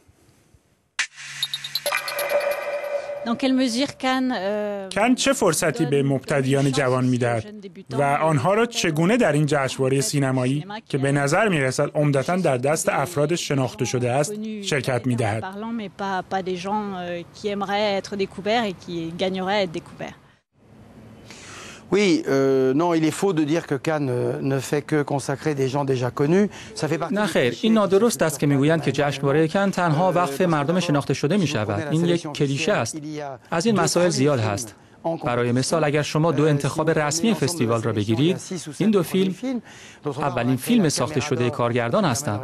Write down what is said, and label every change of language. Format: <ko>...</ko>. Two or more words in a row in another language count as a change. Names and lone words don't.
<fa>کن چه فرصتی به مبتدیان جوان می‌دهد و آنها را چگونه در این جشنواره سینمایی که به نظر می‌رسد عمدتاً در دست افراد شناخته شده است شرکت می‌دهد؟</fa> <fr>Oui, non, il est faux de dire que Cannes ne fait que consacrer des gens déjà connus. Ça fait partie.</fr> <fa>نه خیر، این نادرست است که میگویند که جشنواره کن تنها وقف مردم شناخته شده می شود. این یک کلیشه است. از این مسائل زیاد هست. برای مثال اگر شما دو انتخاب رسمی فستیوال را بگیرید، این دو فیلم اولین فیلم ساخته شده کارگردان هستند.</fa>